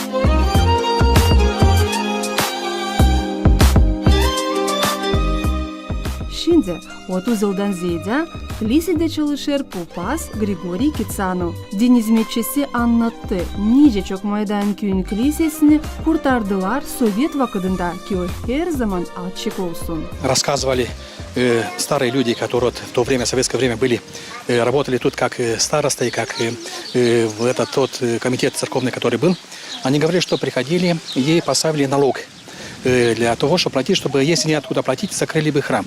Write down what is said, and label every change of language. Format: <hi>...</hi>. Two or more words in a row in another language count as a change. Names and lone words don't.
<gag>Şimdi 30 yıldan ziyade kilisede çalışır papaz Grigoriy Kitsanov. Din hizmetçisi anlattı. Nice Çokmaydan köyün kilisesini kurtardılar Sovyet vakitinde ki o her zaman açık olsun.</gag> <ru>Рассказывали старые люди, которые в то время, в советское время были, работали тут как старосты, как тот комитет церковный, который был. Они говорили, что приходили, ей поставили налог для того, чтобы платить, чтобы, если не откуда платить, закрыли бы храм.</ru>